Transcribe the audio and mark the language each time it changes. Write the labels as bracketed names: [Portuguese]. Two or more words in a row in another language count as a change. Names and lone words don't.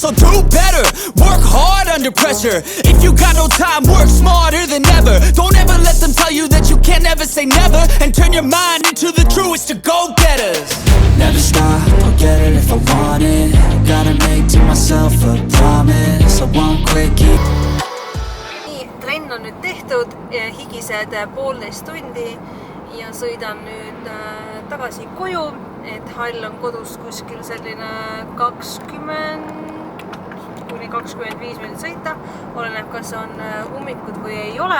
[English] So do better, work hard under pressure. If you got no time, work smarter than ever. Don't ever let them tell you that you can't ever say never. And turn your mind into the truest of go-getters. Never stop, I'll get it if I want it. Gotta make to myself a promise. I won't quit, keep. [Estonian] Trenn on nüüd tehtud, higised 1,5 tundi ja sõidan nüüd tagasi koju, et hall on kodus kuskil selline 20 kuni 25 minutit sõita, oleneb kas on ummikud või ei ole.